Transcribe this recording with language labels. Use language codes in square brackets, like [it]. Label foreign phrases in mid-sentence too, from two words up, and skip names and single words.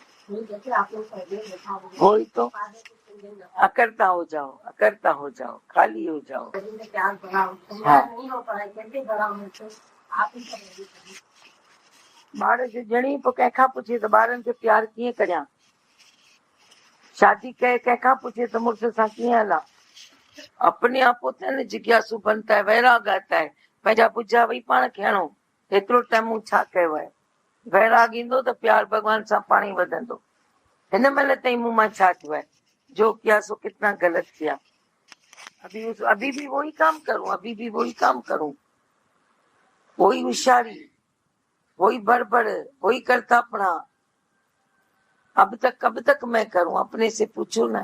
[hi] वही तो, अकर्ता हो जाओ, अकर्ता हो जाओ, खाली हो जाओ। [sd] ॿार जो जणी पोइ कंहिंखां पुछे त ॿारनि खे प्यार कीअं करियां, शादी कए कंहिंखां पुछे त मुड़ुस सां कीअं हलां। [hi] अपने आप होता है न, जिज्ञासु बनता है, वैराग आता है, [sd] पंहिंजा बुझा वही पाण खे हणो। एतिरो टाइम मूं छा कयो आहे, वैराग ईंदो त प्यार भगवान सां पाण ई वधंदो। हिन महिल ताईं मूं मां छा थियो है, [hi] जो किया सो कितना गलत किया। अभी भी वही काम करूं, अभी भी वही काम करूं, वही होशियारी, वही बड़बड़, वही करतापना। कब तक मैं करूं, अपने से पूछो ना।